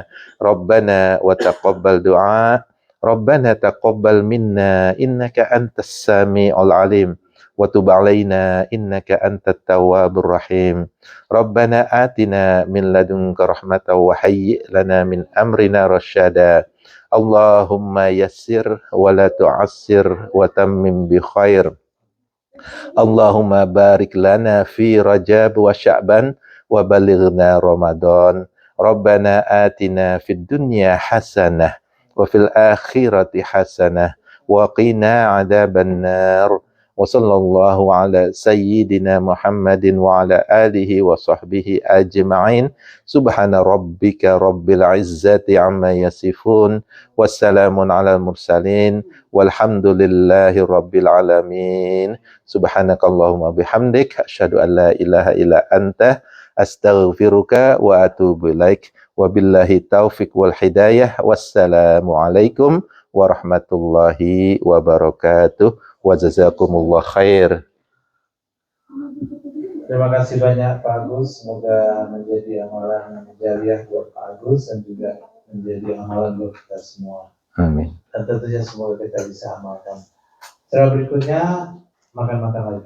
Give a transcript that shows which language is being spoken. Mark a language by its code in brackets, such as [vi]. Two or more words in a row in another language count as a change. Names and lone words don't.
[ar] ربنا وتقبل دعاء. ربنا تقبل منا إنك أنت السميع العليم. وتب علينا إنك أنت التواب الرحيم. ربنا آتنا من لدنك رحمة وهيئ لنا من أمرنا رشدا. اللهم يسر ولا تعسر وتمم بالخير. اللهم بارك لنا في رجب وشعبان وبلغنا رمضان. ربنا آتنا في الدنيا حسنة وفي الآخرة حسنة وقنا عذاب النار. وصلى الله على سيدنا محمد وعلى آله وصحبه أجمعين. سبحان ربك رب العزة عما يصفون. والسلام على المرسلين. والحمد لله رب العالمين. سبحانك اللهم وبحمدك. أشهد أن لا إله إلا أنت. أستغفرك وأتوب إليك. وبالله التوفيق والهداية. والسلام عليكم ورحمة الله وبركاته. وجزاكم الله خير. [id] Terima kasih banyak Pak Agus. Semoga menjadi amalan jariah buat Pak Agus dan juga menjadi amalan buat kita semua. Amin. Dan tentunya semoga kita bisa amalkan. Setelah berikutnya makan-makan lagi.